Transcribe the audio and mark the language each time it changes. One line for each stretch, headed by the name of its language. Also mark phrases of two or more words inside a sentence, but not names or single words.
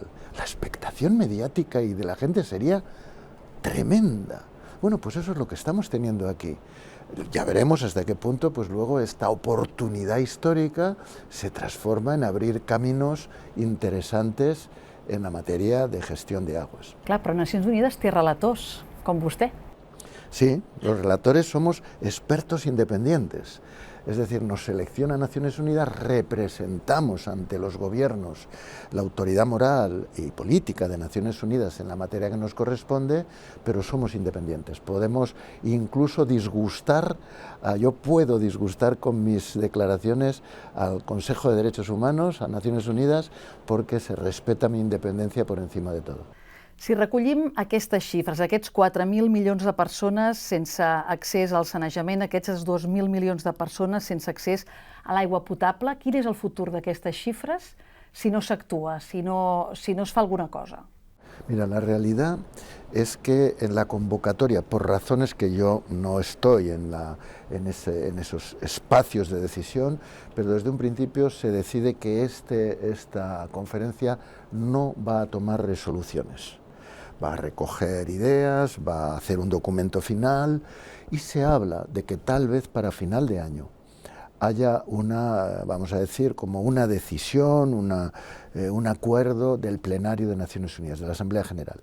Spanish: La expectación mediática y de la gente sería tremenda. Bueno, pues eso es lo que estamos teniendo aquí. Ya veremos hasta qué punto pues luego esta oportunidad histórica se transforma en abrir caminos interesantes en la materia de gestión de aguas.
Catalan: Clar, però Nacions Unides té relators, com vostè.
Spanish: Sí, los relatores somos expertos independientes. Es decir, nos selecciona Naciones Unidas, representamos ante los gobiernos la autoridad moral y política de Naciones Unidas en la materia que nos corresponde, pero somos independientes. Podemos incluso disgustar, yo puedo disgustar con mis declaraciones al Consejo de Derechos Humanos, a Naciones Unidas, porque se respeta mi independencia por encima de todo.
Catalan: Si recollim aquestes xifres, aquests 4.000 milions de persones sense accés al sanejament, aquests 2.000 milions de persones sense accés a l'aigua potable, quin és el futur d'aquestes xifres si no s'actua, si no es fa alguna cosa?
Spanish: Mira, la realidad es que en la convocatoria, por razones que yo no estoy en esos espacios de decisión, pero desde un principio se decide que esta conferencia no va a tomar resoluciones. Va a recoger ideas, va a hacer un documento final y se habla de que tal vez para final de año haya vamos a decir, como una decisión, un acuerdo del plenario de Naciones Unidas, de la Asamblea General.